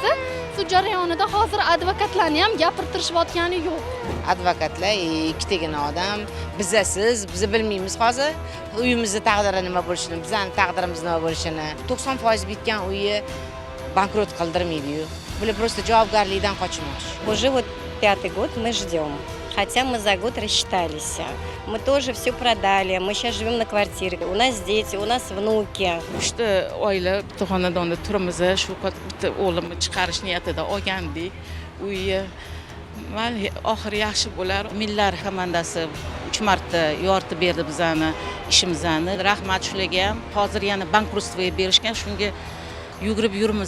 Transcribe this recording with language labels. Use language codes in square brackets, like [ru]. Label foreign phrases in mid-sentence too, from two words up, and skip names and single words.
[uz] Sud jarayonida hozir advokatlarni ham gapirtirishayotgani yo'q. Advokatlar ikkitagina odam, bizasiz, biz bilmaymiz hozir uyimizni taqdiri nima bo'lishini, bizning taqdirimiz nima bo'lishini. 90% bitgan uyni bankrot qildirmaydi-yu. Bular просто javobgarlikdan qochmoqchi. [ru] Уже вот 5-й год мы ждем. Хотя мы за год рассчитались. Мы тоже все продали. Мы сейчас живем на квартире. У нас дети, у нас внуки. [uz] 3 ta oila bitta xonadonda turamiz. Shu bitta o'g'limni chiqarish niyatida olgandik. Uyni oxiri yaxshi bo'lar. Millar komandasi 3 marta yoritib berdi bizani ishimizni. Rahmat shularga ham. Hozir yana bankrotstvoga berishgan, shunga yugurib yurimiz.